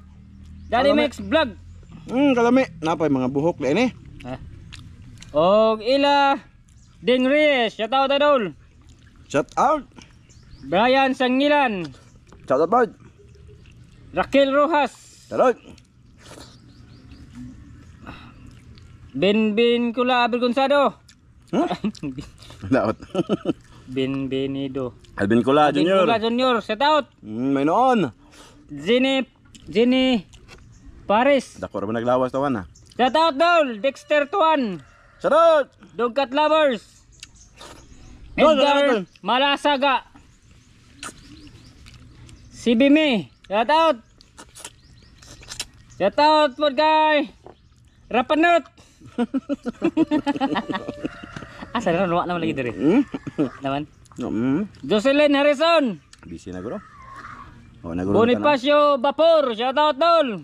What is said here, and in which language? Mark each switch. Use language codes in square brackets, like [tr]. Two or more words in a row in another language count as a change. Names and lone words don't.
[ceb] Daddy Max Vlog. Kalami. Napay mga buhok din eh. Og ila Ding Reyes, [en] shout out idol. Shout out. Brian Sangilan, Shout out, bud. Raquel Rojas, Shout out. Benben Kula Abergonsado, [ceb] Daot. Benvenido, Alvin Kula Junior. [en] Kula Junior, shout out. [ceb] May noon. Jenny Paris, Dako ra ba naglawas tawan ha. [en] shout out Dol, Dexter Tuan, Shout out. Dogcat Lovers, Dol, Edgar Dol. [ceb] Malasaga, si Bimi, [en] shout out. Shout out po guys. Rapanot. [ceb] Asa na naman lagi diri. Naman. Jocelyn Harrison, Busy na guro. Oh, naguro. [en] Bonifacio Vapor, shout out Dol.